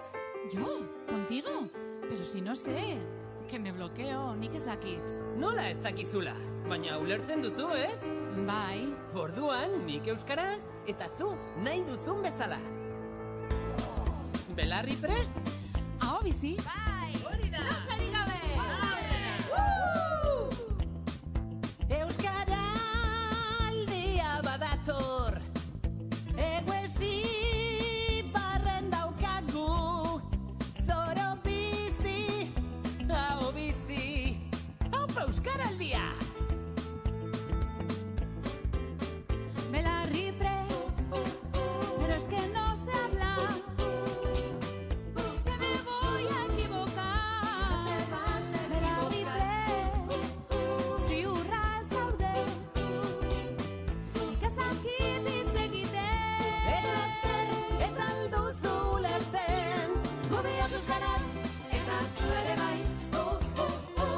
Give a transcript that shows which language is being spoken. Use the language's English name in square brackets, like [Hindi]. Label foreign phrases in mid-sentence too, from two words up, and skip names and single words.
[Spanish] ¿Yo? ¿Contigo? Pero si no sé. Que me bloqueo, [Basque] nik ezakit. Nola ez dakizula? Baina ulertzen duzu, ez? Bai. Orduan, nik euskaraz, eta zu, nahi duzun bezala. Belarri prest? Aho bizi? Bai! Hori da! Lotxarik gabe! Euskara aldia badator. Eguesi barren daukagu. Zoro bizi, hau bizi. Haupa euskaraldia! Belarri prest, [Spanish] pero es que no sé hablar. Es que me voy a equivocar. [Basque] Belarri prest, ziurra zaude. Nik ez dakit hitz egiten. Eta zer ez alduzu ulertzen. Gubiak euskaraz, eta zu ere bai.